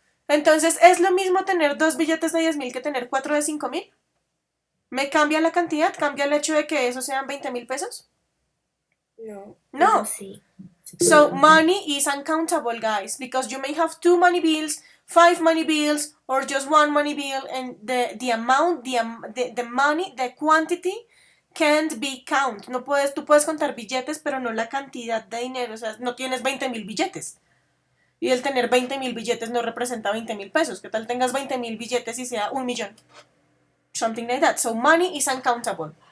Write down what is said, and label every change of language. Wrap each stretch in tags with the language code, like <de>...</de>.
<es>Entonces, ¿es lo mismo tener dos billetes de 10,000 que tener cuatro de 5,000? ¿Me cambia la cantidad? ¿Cambia el hecho de que esos sean 20,000 pesos? No. No. Eso sí.</es> <en>So money is uncountable, guys, because you may have two money bills, five money bills, or just one money bill, and the amount, the money, the quantity can't be count.</en> <es>No puedes, tú puedes contar billetes, pero no la cantidad de dinero. O sea, no tienes 20,000 billetes. Y el tener 20,000 billetes no representa 20,000 pesos. ¿Qué tal tengas 20,000 billetes y sea 1,000,000?</es> <en>Something like that. So money is uncountable.</en>